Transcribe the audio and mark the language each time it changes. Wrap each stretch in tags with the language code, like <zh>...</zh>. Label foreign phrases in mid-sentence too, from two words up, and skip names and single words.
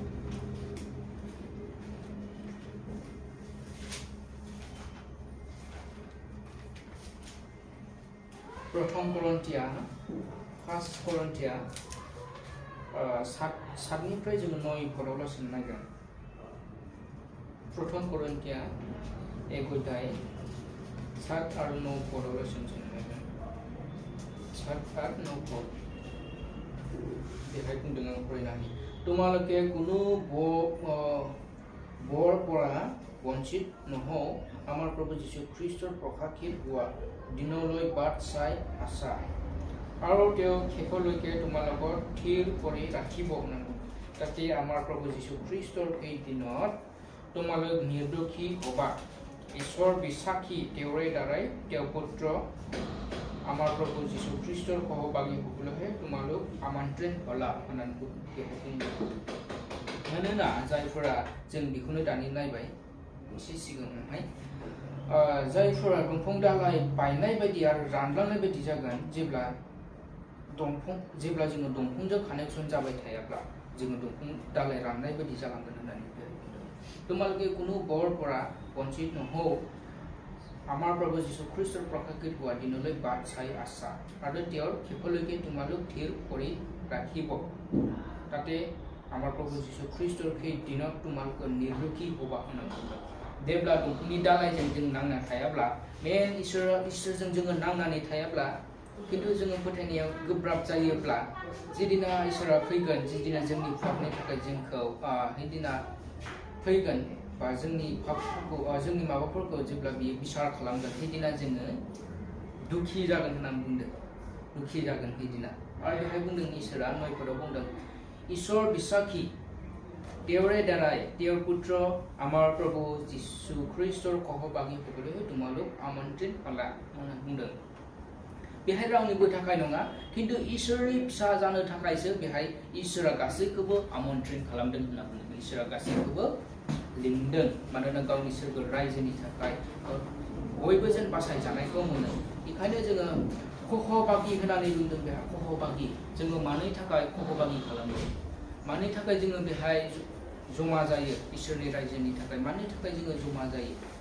<brx>प्रथम करन्थिया फार्स्ट करन्थिया सातनिफ्राय जोङो 9 पदआव लासै नायगोन प्रथम करन्थिया एक अध्याय 7 आरो 9 पदआव लासै जोङो नायगोन 7 आरो 9 पद बेहाय बुंदों आं फरायनानै</brx> <as>তোমালোকে কোনো বৰ পৰা বঞ্চিত নহওঁ আমাৰ প্ৰভু যীশু খ্ৰীষ্টৰ প্ৰকাশিত হোৱা দিনলৈ বাট চাই আছা আৰু তেওঁ শেষলৈকে তোমালোকৰ থিৰ কৰি ৰাখিব তাতে আমাৰ প্ৰভু যীশু খ্ৰীষ্টৰ সেই দিনত তোমালোক নিৰ্দোষী হ'বা ঈশ্বৰ বিশ্বাসী তেওঁৰে দ্বাৰাই তেওঁ পুত্ৰ আমাৰ প্ৰভু যীশু খ্ৰীষ্টৰ সহভাগী হ'বলৈহে তোমালোক আমন্ত্ৰণ হ'লা</as> <brx>मानोना जायफोरा जों बेखौनो दानि नायबाय एसे सिगाङावहाय जायफोरा दंफां दालाइ बायनाय बायदि आरो रानलांनाय बायदि जागोन जेब्ला जोङो दंफांजों कानेक्सन जाबाय थायाब्ला जोङो दंफां दालाइ राननाय बायदि जालांगोन होननानै</brx> <as>তোমালোকে কোনো বৰ পৰা বঞ্চিত নহও আমাৰ প্ৰভু যীশু খ্ৰীষ্টৰ প্ৰকাশিত হোৱা দিনলৈ বাট চাই আছা আৰু তেওঁৰ শেষলৈকে তোমালোক থিৰ কৰি ৰাখিব তাতে আমাৰ প্ৰভু যীশু খ্ৰীষ্টৰ সেই দিনত তোমালোকৰ নিৰ্দোষী হ'বা</as> <brx>होननानै जेब्ला दंफांनि दालाइजों जों नांना थायाब्ला मेन इसोरजों जोङो नांनानै थायाब्ला किन्तु जोङो फोथायनायाव गोब्राब जायोब्ला जेदिना इसोरा फैगोन जेदिना जोंनि पापनि थाखाय जोंखौ हैदिना फैगोन बा जोंनि पापफोरखौ जोंनि माबाफोरखौ जेब्ला बियो बिसार खालामगोन हैदिना जोङो दुखी जागोन होननानै बुंदों दुखी जागोन हैदिना आरो बेहाय बुंदों इसोरा 9 बुंदों</brx> <as>ঈশ্বর বিশ্বাসী তেওঁৰে দ্বাৰাই তেওঁৰ পুত্ৰ আমাৰ প্ৰভু যীশু খ্ৰীষ্টৰ সহভাগী হ'বলৈ তোমালোক আমন্ত্ৰণ হ'লা</as> <brx>बुंदों बेहाय रावनिबो थाखाय नङा किन्तु इसोरनि फिसा जानो थाखायसो बेहाय इसोरा गासैखौबो आमन्त्रण खालामदों होनना बुंदों इसोरा गासैखौबो लिंदों मानोना गावनि सोरगो रायजोनि थाखाय बयबो जेन बासायजानायखौ मोनो बेखायनो जोङो खहबागि होननानै बुंदों बेहाय खहबागि जोङो मानि थाखाय खहबागि खालामो मानि थाखाय जोङो बेहाय जमा जायो इसोरनि रायजोनि थाखाय मानि थाखाय जोङो जमा जायो</brx>